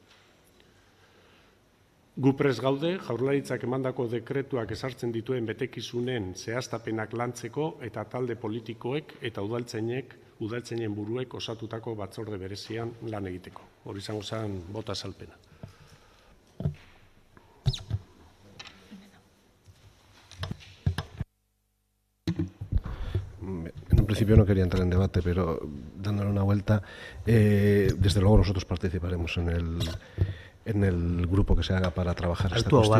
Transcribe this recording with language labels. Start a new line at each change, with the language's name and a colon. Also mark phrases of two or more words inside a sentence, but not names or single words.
Basque: Gu prest gaude, Jaurlaritzak emandako dekretuak ezartzen dituen betekizunen zehaztapenak lantzeko eta talde politikoek eta udaltzainen buruek osatutako batzorde berezian lan egiteko. Hori izango zen bota azalpena.
Spanish: En un principio no quería entrar en debate, pero dándole una vuelta, desde luego nosotros participaremos en el grupo que se haga para trabajar esta cuestión.